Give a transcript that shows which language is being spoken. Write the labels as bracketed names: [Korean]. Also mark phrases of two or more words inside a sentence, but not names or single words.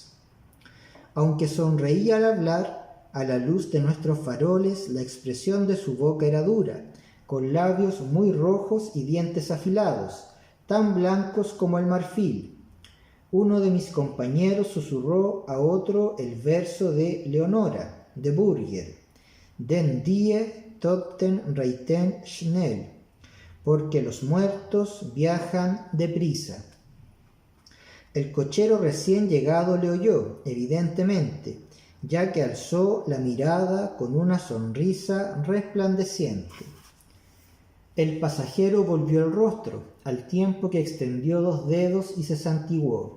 [Spanish] Aunque sonreía al hablar, a la luz de nuestros faroles la expresión de su boca era dura, con labios muy rojos y dientes afilados, tan blancos como el marfil. Uno de mis compañeros susurró a otro el verso de Leonora, de Burger: [German] «Den die Toten reiten schnell», [Spanish] porque los muertos viajan deprisa. El cochero recién llegado le oyó, evidentemente, ya que alzó la mirada con una sonrisa resplandeciente. El pasajero volvió el rostro, al tiempo que extendió 2 dedos y se santiguó.